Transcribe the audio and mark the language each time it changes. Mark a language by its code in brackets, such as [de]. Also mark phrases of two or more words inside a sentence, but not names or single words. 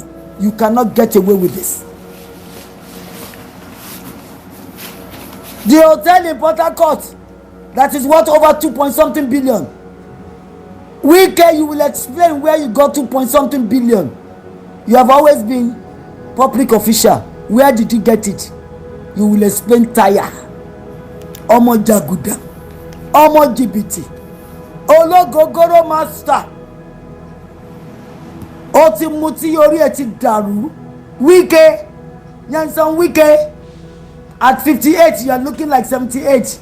[en] You cannot get away with this. The hotel in Port Harcourt that is worth over 2-point-something billion. Wike, you will explain where you got 2-point-something billion. You have always been public official. Where did you get it? You will explain tire. [yo] Omo Jaguda. Omo Jibiti. Ologogoro master. Oti muti yori eti daru. [en] Wike. Nyanson Wike. At 58, you are looking like 78.